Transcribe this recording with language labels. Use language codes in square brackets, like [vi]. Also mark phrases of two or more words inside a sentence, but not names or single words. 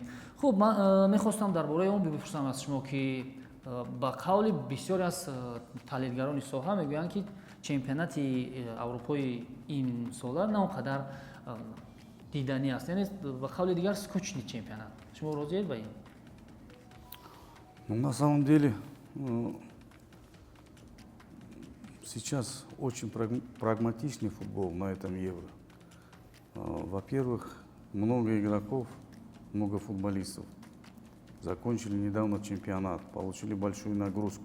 [tg] хуб, ман мехостам дар бораи он бипурсам аз шумо ки ба қавли бисёре аз таҳлилгарони соҳа мегӯянд ки чемпионати Аврупои ин сола на он қадар дидани аст. Яъне ба қавли дигар [ru] скучный чемпионат. [tg] Шумо розиед ба ин? [ru] Ну, на самом деле, сейчас очень прагматичный футбол на этом Евро. Во-первых, много игроков, много футболистов. Закончили недавно чемпионат, получили большую нагрузку.